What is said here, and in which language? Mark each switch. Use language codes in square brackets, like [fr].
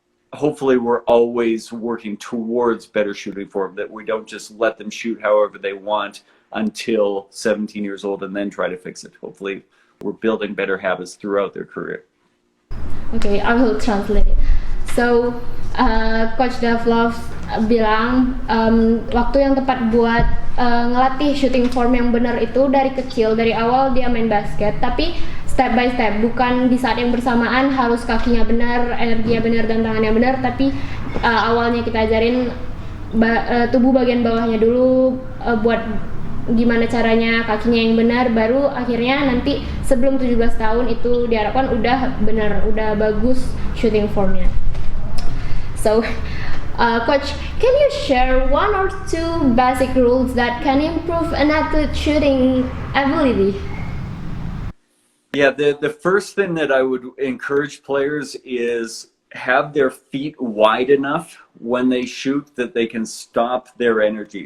[en] Hopefully we're always working towards better shooting form, that we don't just let them shoot however they want until 17 years old and then try to fix it. Hopefully we're building better habits throughout their career. Okay, I will translate it. [id] So, Coach Davlov bilang waktu yang tepat buat ngelatih shooting form yang benar itu dari kecil, dari awal dia main basket, tapi [en] step by step, [id] bukan di saat yang bersamaan harus kakinya benar, energinya benar, dan tangannya benar, tapi awalnya kita ajarin tubuh bagian bawahnya dulu, buat gimana caranya kakinya yang benar, baru akhirnya nanti sebelum 17 tahun itu diharapkan udah benar, udah bagus shooting formnya. [en] So, Coach, can you share 1 or 2 basic rules that can improve an athlete's shooting ability? Yeah, the first thing that I would encourage players is have their feet wide enough when they shoot that they can stop their energy.